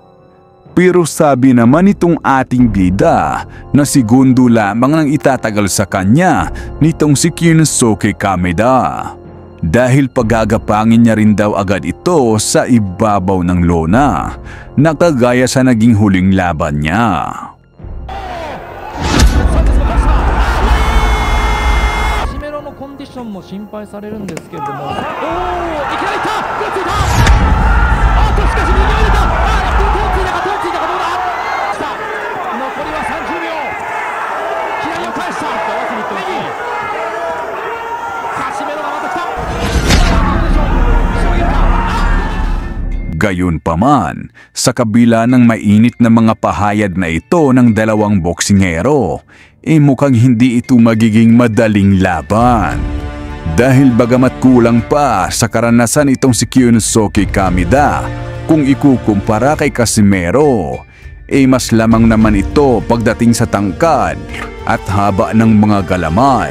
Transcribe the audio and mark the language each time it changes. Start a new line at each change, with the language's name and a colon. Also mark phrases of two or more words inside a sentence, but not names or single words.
Filipino: Pero sabi naman itong ating bida na segundo lamang ang itatagal sa kanya nitong si Kyunsuke Kameda. Dahil pagagapangin niya rin daw agad ito sa ibabaw ng lona na kagaya sa naging huling laban niya.
Japanese: コンディションも心配されるんですけれども、おお、いきなりいった、手ついた、あっとしかし右を入れた、手をついたかどうだ、さあ残りは30秒、左を返した、合わせにいってほしい、カシメロがまた来た、
Filipino: gayon pa man, sa kabila ng mainit na mga pahayag na ito ng dalawang boksingero, mukhang hindi ito magiging madaling laban. Dahil bagamat kulang pa sa karanasan itong si Kyunsuke Kameda, kung ikukumpara kay Casimero, mas lamang naman ito pagdating sa tangkad at haba ng mga galamay.